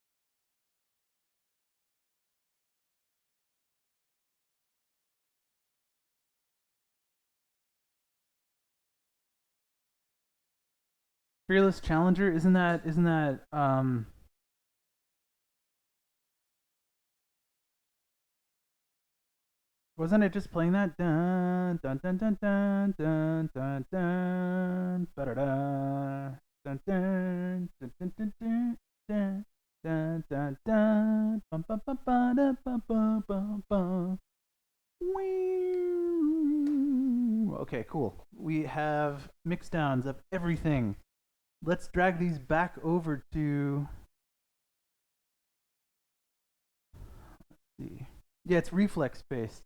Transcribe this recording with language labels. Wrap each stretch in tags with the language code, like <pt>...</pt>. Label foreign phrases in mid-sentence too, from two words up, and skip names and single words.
<en>Fearless Challenger, isn't that wasn't it just playing that dun dun dun dun dun dun dun dun da da dun dun dun dun dun dun dun dun dun dun bum bum bum ba bum bum bum bum. Okay, cool. We have mixdowns of everything. Let's drag these back over to. Let's see. Yeah, it's reflex based.</en>